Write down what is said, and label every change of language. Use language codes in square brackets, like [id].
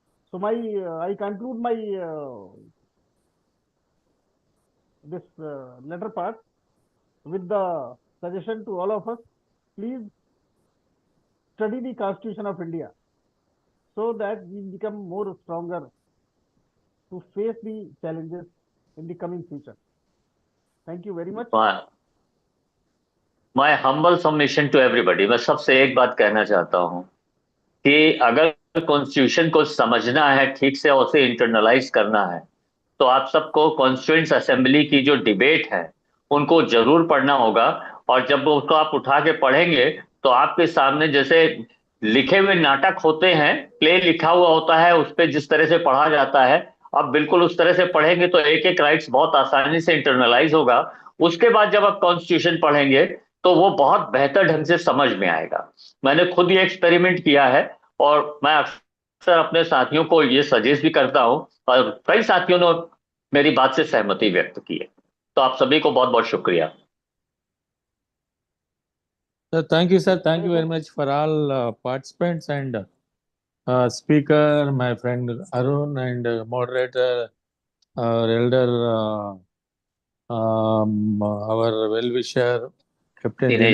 [en] So I conclude my this letter part with the suggestion to all of us: please study the Constitution of India so that we become more stronger to face the challenges in the coming future. Thank you very much. My humble submission to everybody. [hi] मैं सबसे एक बात कहना चाहता हूँ कि अगर constitution को समझना है ठीक से और उसे इंटरनलाइज करना है, तो आप सबको कॉन्स्टिट्यूएंट असेंबली की जो डिबेट है उनको जरूर पढ़ना होगा. और जब उसको आप उठा के पढ़ेंगे तो आपके सामने जैसे लिखे हुए नाटक होते हैं, प्ले लिखा हुआ होता है, उस पर जिस तरह से पढ़ा जाता है, आप बिल्कुल उस तरह से पढ़ेंगे तो एक एक राइट्स बहुत आसानी से इंटरनलाइज होगा. उसके बाद जब आप कॉन्स्टिट्यूशन पढ़ेंगे तो वो बहुत बेहतर ढंग से समझ में आएगा. मैंने खुद ये एक्सपेरिमेंट किया है और मैं अक्सर अपने साथियों को ये सजेस्ट भी करता हूं, और कई साथियों ने मेरी बात से सहमति व्यक्त की है. तो आप सभी को बहुत बहुत शुक्रिया. [en] Thank you, sir. Thank you very much for all participants and speaker, my friend Arun, and moderator, our elder, our well-wisher, Captain Dinesh